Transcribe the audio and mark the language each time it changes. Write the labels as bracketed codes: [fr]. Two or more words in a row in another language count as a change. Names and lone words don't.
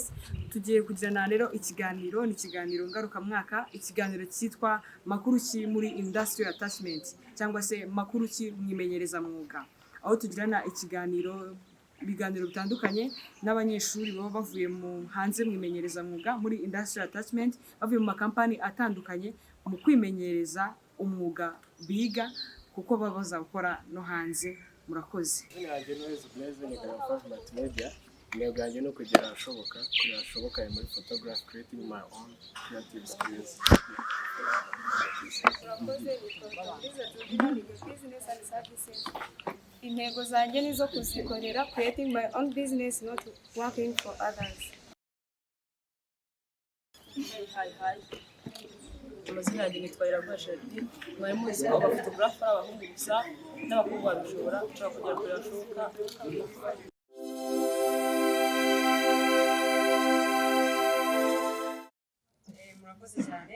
[rw] Tugiye kugirana rero ikiganiro, ni ikiganiro ngaruka mwaka, ikiganiro cyitwa makuru ki muri [en] industrial attachment [rw] cyangwa se makuru ki mwimenyereza mwuga, aho tugirana ibiganiro bitandukanye n'abanyeshuri baba bavuye mu hanze mwimenyereza mwuga muri [en] industrial attachment, [rw] bavuye mu makampani atandukanye mu kwimenyereza umwuga biga kuko baba bazakora no hanze. Murakoze. Intego yanjye no kugera ahashoboka muri photography, [en] creating my own creative skills. [rw] Intego zanjye nizo kuzikorera, [en] creating my own business, not working for others. Hi. [rw] Amazina yanjye nitwa Iraguha Geraldine, mwari muzi ko abafotogarafa ari abahungu gusa n'abakobwa babishobora, ushobora kugera kure hashoboka. Murakoze cyane.